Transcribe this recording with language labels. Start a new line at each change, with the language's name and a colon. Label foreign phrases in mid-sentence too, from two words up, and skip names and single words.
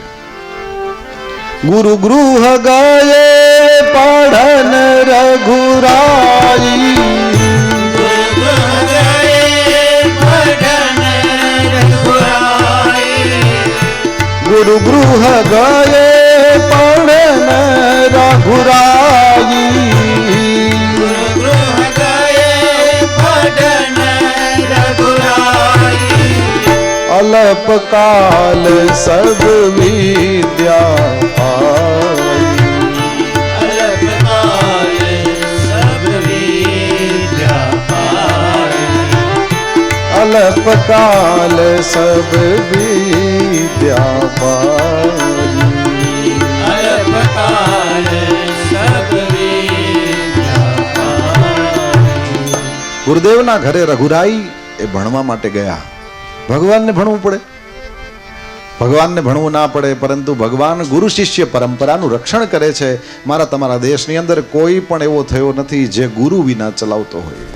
Awadhi: गुरु गृह गये पढ़न रघुराई, गुरु गृह गये पढ़न रघुराई, गुरु गृह गए पढ़न रघुराई. अल्पकाल सब विद्या पाई, अल्पकाल सब विद्या पाई, अल्पकाल सब विद्या पाई, अल्पकाल सब विद्या पाई।
Gujarati: ગુરુદેવના ઘરે રઘુરાઈ એ ભણવા માટે ગયા. ભગવાનને ભણવું પડે, ભગવાનને ભણવું ના પડે, પરંતુ ભગવાન ગુરુ શિષ્ય પરંપરાનું રક્ષણ કરે છે. મારા તમારા દેશની અંદર કોઈ પણ એવો થયો નથી જે ગુરુ વિના ચલાવતો હોય.